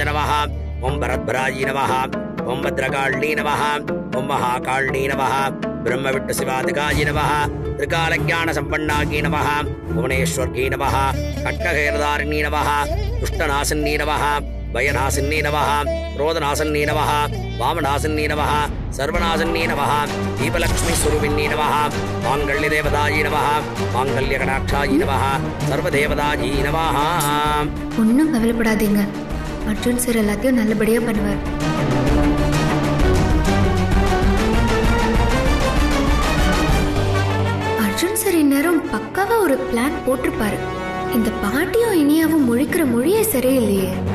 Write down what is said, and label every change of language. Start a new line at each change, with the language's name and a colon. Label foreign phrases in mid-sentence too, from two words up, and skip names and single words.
Sanskrit: नमः, ॐ परत्परायै नमः, ॐ भद्रकालिनि नमः, ॐ महाकालिनि नमः, ब्रह्मविष्णु शिवादिकायै नमः, त्रिकालज्ञान सम्पन्नायै नमः, भुवनेश्वर्यै नमः, खड्गखेटधारिणि नमः, दुष्टनाशिनि नमः, भयनाशिनि नमः, क्रोधनासन्नी नमः, वामनासन्नी नमः, सर्वनासन्नी नमः, दीपलक्ष्मी स्वरूपिणी नमः, मांगल्यदेवतायै नमः, मांगल्यकटाक्षायै नमः, सर्वदेवतायै नमः.
Tamil: ஒன்றும் கவலைப்படாதீங்க, அர்ஜுன் சார் எல்லாத்தையும் நல்லபடியா பண்ணுவார். அர்ஜுன் சார் இந்நேரம் பக்காவா ஒரு பிளான் போட்டிருப்பாரு. இந்த பாட்டியும் இனியாவும் முழிக்கிற மொழியே சரியில்லையே.